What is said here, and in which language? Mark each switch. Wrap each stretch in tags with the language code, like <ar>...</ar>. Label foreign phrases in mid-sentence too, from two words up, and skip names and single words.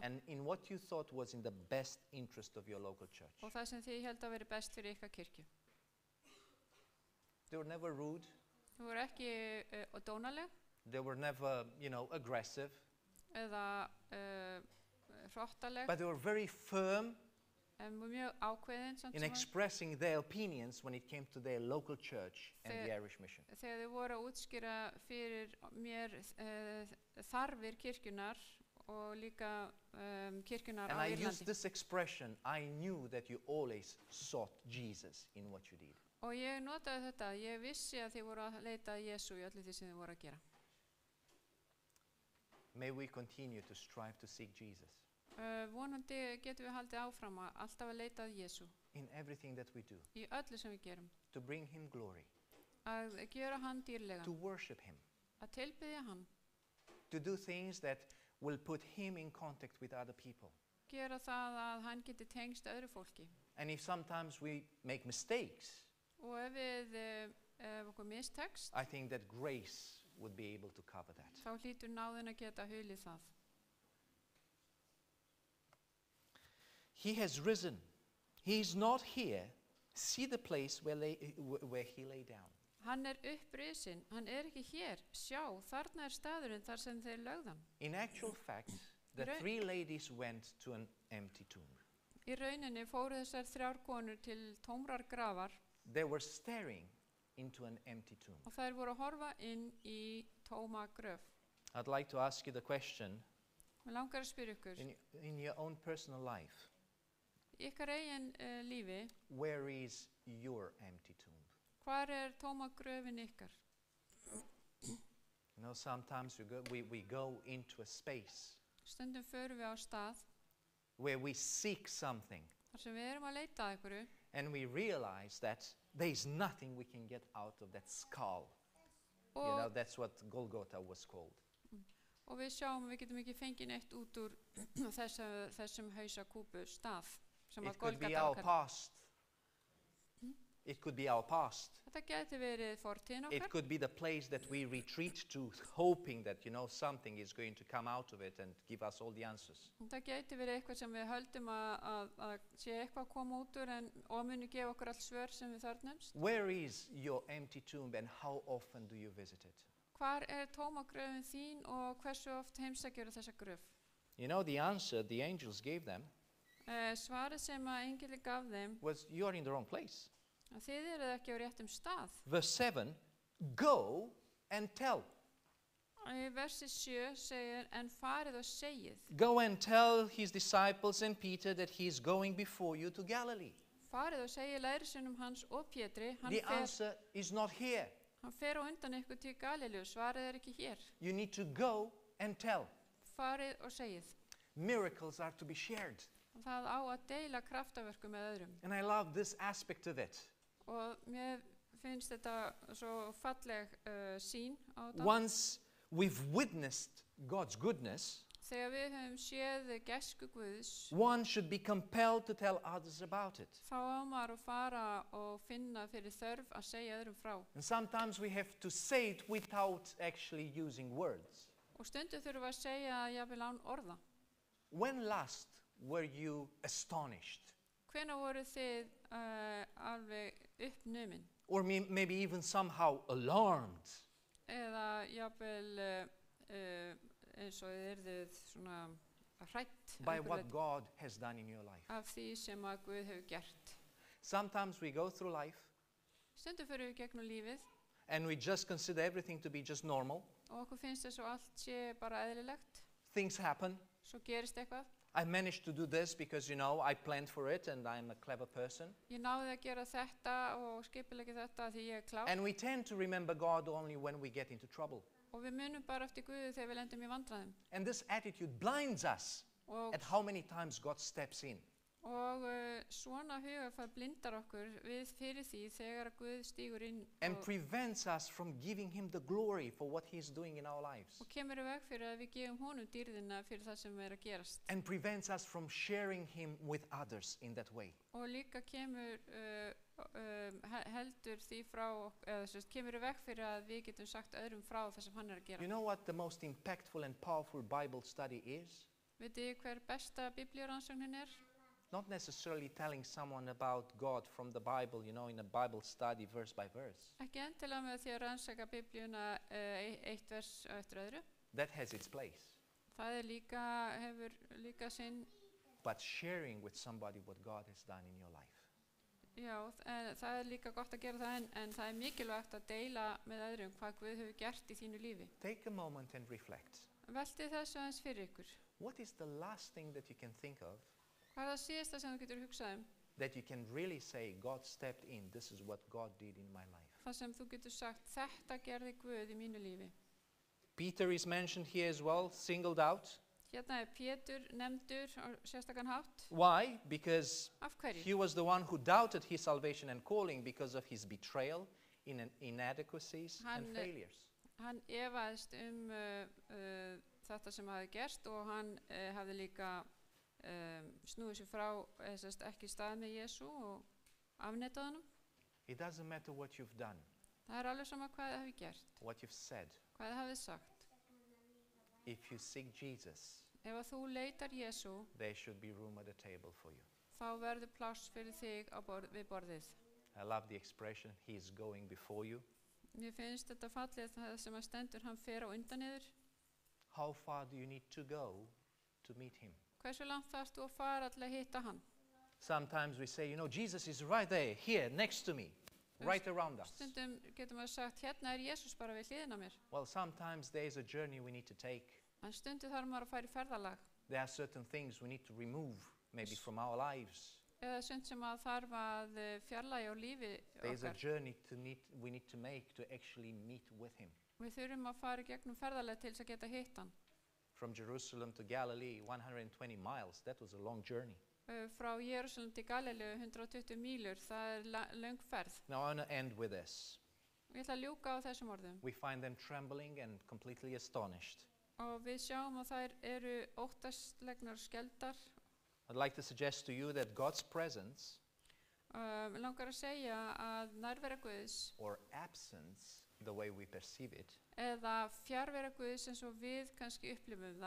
<en>and in what you thought was in the best interest of your local church.</en> <is>og það sem þið held að verið best fyrir ykkar kirkju.</is> <en>They were never rude.</en> <is>Þið voru ekki dónaleg</is> <en>They were never, aggressive.</en> <is>eða hrottaleg,</is> <en>But they were very firm</en> <is>en mjög ákveðin samt</is> <en>in</en> <is>sem áður.</is> <en>expressing their opinions when it came to their local church and the They- Irish Mission.</en> <is>Þegar þið voru að útskýra fyrir mér þarfir kirkjunar og líka kirkjunar</is> <en>And</en> <is>á</is> <en>I used</en> <is>Írlandi.</is> <en>this expression, I knew that you always sought Jesus in what you did.</en> <is>Og ég notaði þetta, ég vissi að þið voru að leita að Jesú í öllu því sem þið voru að gera.</is> <en>May we continue to strive to seek Jesus</en> <is>Vonandi getum við haldið áfram að alltaf að leita að Jesú</is> <en>in everything that we do,</en> <is>í öllu sem við gerum.</is> <en>to bring him glory,</en> <is>Að gera hann dýrlegan,</is> <en>to worship him,</en> <is>að tilbyðja hann,</is> <en>to do things that will put him in contact with other people.</en> <is>gera það að hann geti tengst öðru fólki.</is> <en>And if sometimes we make mistakes,</en> <is>Og ef við okkur mistekst,</is> <en>I think that grace would be able to cover that.</en> <is>þá hlýtur náðin að geta hulið það.</is> <en>He has risen. He is not here. See the place where he lay down.</en> <is>Hann upprisin, hann ekki hér. Sjá, þarna staðurinn þar sem þeir lögðan.</is> <en>In actual fact, the Right. 3 ladies went to an empty tomb.</en> <is>Í rauninni fóru þessar 3 konur til tómrar grafar</is> <en>They were staring into an empty tomb.</en> <is>og þær voru að horfa inn í tóma gröf.</is> <en>I'd like to ask you the question,</en> <is>Mér langar að spyrja ykkur,</is> <en>in your own personal life,</en> <is>í ykkar eigin lífi,</is> <en>where is your empty tomb?</en> <is>hvar tóma gröfin ykkar?</is> <en>Sometimes we go into a space</en> <is>Stundum förum við á stað</is> <en>where we seek something</en> <is>þar sem við erum að leita að ykkur</is> <en>and we realize that there is nothing we can get out of that skull.</en> <is>og,</is> <en>That's what Golgotha was called.</en> <is>og við sjáum að við getum ekki fengið neitt út úr þessum hausakúpu stað sem að</is> <en>It could be</en> <is>Golgata</is> <en>our</en> <is>okkar.</is> <en>past. It could be our past.</en> <is>Þetta geti verið fortíðin</is> <en>It</en> <is>okkar.</is> <en>could be the place that we retreat to, hoping that, something is going to come out of it and give us all the answers.</en> <is>Það geti verið eitthvað sem við höldum að sé eitthvað að koma út úr og muni gefa okkur all svör sem við þörnumst.</is> <en>Where is your empty tomb and how often do you visit it?</en> <is>Hvar tóma gröfin þín og hversu oft heimsækjur þessa gröf?</is> <en>The answer the angels gave them</en> <is>Svarið sem að engilin gaf þeim</is> <en>was, you are in the wrong place.</en> <is>að þið eruð ekki á réttum stað.</is> <en>Verse 7, go and tell.</en> <is>Í versi 7 segir, en farið og segið.</is> <en>Go and tell his disciples and Peter that he is going before you to Galilee.</en> <is>Farið og segið lærisveinum hans og Pétri,</is> <en>The answer is not here.</en> <is>hann fer á undan ykkur til Galileu, svarið ekki hér.</is> <en>You need to go and tell.</en> <is>Farið og segið.</is> <en>Miracles are to be shared.</en> <is>Það á að deila kraftaverku með öðrum.</is> <en>And I love this aspect of it.</en> <is>Og mér finnst þetta svo falleg sýn á þetta.</is> <en>Once we've witnessed God's goodness,</en> <is>Þegar við höfum séð gæsku Guðs,</is> <en>one should be compelled to tell others about it.</en> <is>þá á maður að fara og finna fyrir þörf að segja öðrum frá.</is> <en>And sometimes we have to say it without actually using words.</en> <is>Og stundum þurfum við að segja jafnvel án orða.</is> <en>When last were you astonished?</en> <is>Hvenær voru þið alveg uppnumin?</is> <en>Or maybe even somehow alarmed</en> <is>Eða jafnvel eins og þið eruð svona hrætt</is> <en>by what God has done in your life?</en> <is>af því sem að Guð hefur gert.</is> <en>Sometimes we go through life</en> <is>Stundum fyrir við gegnum lífið</is> <en>and we just consider everything to be just normal.</en> <is>og okkur finnst þess að allt sé bara eðlilegt.</is> <en>Things happen.</en> <is>Svo gerist eitthvað.</is> <en>I managed to do this because, I planned for it and I'm a clever person.</en> <is>Ég náði að gera þetta og skipulegja þetta því ég er klár.</is> <en>And we tend to remember God only when we get into trouble.</en> <is>Og við munum bara eftir Guði þegar við lendum í vandræðum.</is> <en>And this attitude blinds us</en> <is>Og,</is> <en>at how many times God steps in.</en> <is>og svona hugafar blindar okkur við fyrir því þegar að Guð stígur inn</is> <en>And</en> <is>og,</is> <en>prevents us from giving Him the glory for what He's doing in our lives.</en> <is>og kemur í veg fyrir að við gefum honum dýrðina fyrir það sem er að gerast.</is> <en>And prevents us from sharing Him with others in that way.</en> <is>Og líka kemur heldur því frá, eða kemur í veg fyrir að við getum sagt öðrum frá það sem hann er að gera.</is> <en>You know what the most impactful and powerful Bible study is?</en> <is>Vitið þið hver besta biblíurannsóknin er?</is> <en>Not necessarily telling someone about God from the Bible, in a Bible study verse by verse.</en> <is>Ekki endilega með því að rannsaka biblíuna eitt vers eftir öðru.</is> <en>That has its place.</en> <is>Það er hefur líka sinn,</is> <en>But sharing with somebody what God has done in your life.</en> <is>já, það er líka gott að gera það en það er mikilvægt að deila með öðrum hvað Guð hefur gert í þínu lífi.</is> <en>Take a moment and reflect.</en> <is>Veltið þessu aðeins fyrir ykkur.</is> <en>What is the last thing that you can think of</en> <is>Hvað er það síðasta sem þú getur hugsað</is> <en>that you can really say, God stepped in, this is what God did in my life?</en> <is>Það sem þú getur sagt, þetta gerði Guð í mínu lífi.</is> <en>Peter is mentioned here as well, singled out.</en> <is>Hérna er Pétur nefndur á sérstakann hátt.</is> <en>Why? Because</en> <is>Af hverju?</is> <en>he was the one who doubted his salvation and calling because of his betrayal, inadequacies, and</en> <is>Hann-</is> <en>failures.</en> <is>Hann efaðist þetta sem hafi gerst og hann hafði líka snúið sér frá ekki stað með Jesú og afneitað honum.</is> <en>It doesn't matter what you've done,</en> <is>Það er alveg sama hvað þið hafi gert,</is> <en>what you've said.</en> <is>hvað þið hafið sagt.</is> <en>If you seek Jesus,</en> <is>Ef að þú leitar Jesú,</is> <en>there should be room at the table for you.</en> <is>þá verður pláss fyrir þig við borðið.</is> <en>I love the expression, he is going before you.</en> <is>Mér finnst þetta fallið það sem að stendur hann fer á undan yður.</is> <en>How far do you need to go to meet him?</en> <is>Hversu langt þarfst þú að fara til að hitta hann?</is> <en>Sometimes we say, Jesus is right there, here, next to me, right around us.</en> <is>Stundum getur maður sagt, hérna er Jesús bara við hliðina á mér.</is> <en>Well, sometimes there is a journey we need to take.</en> <is>En stundum þarf maður að fara í ferðalag.</is> <en>There are certain things we need to remove, maybe from our lives.</en> <is>Eða stund sem að þarf að fjarlægja á lífi</is> <en>There's a</en> <is>okkar.</is> <en>journey we need to make to actually meet with him.</en> <is>Við þurfum að fara í gegnum ferðalag til þess að geta hitt hann.</is> <en>From Jerusalem to Galilee, 120 miles, that was a long journey.</en> <is>Frá Jerúsalem til Galileu 120 mílur, það er löng ferð.</is> <en>Now I want to end with this.</en> <is>Ég ætla að ljúka á þessum orðum.</is> <en>We find them trembling and completely astonished.</en> <is>Og við sjáum að þær eru óttaslegnar og skeldar.</is> <en>I'd like to suggest to you that God's presence</en> <is>Langar að segja að nærvera Guðs</is> <en>or absence, the way we perceive it,</en> <is>eða fjarvera Guðs eins og við kannski upplifum það,</is>